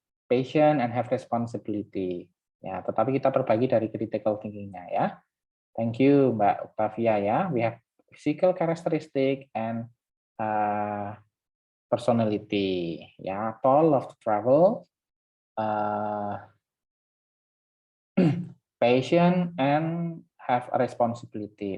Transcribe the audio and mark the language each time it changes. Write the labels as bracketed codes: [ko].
[en] Patient and have responsibility. [id] Ya, tetapi kita berbagi dari critical thinking-nya ya. [en] Thank you Mbak Octavia ya. We have physical characteristic and personality. Ya, tall, love to travel, patient and have a responsibility.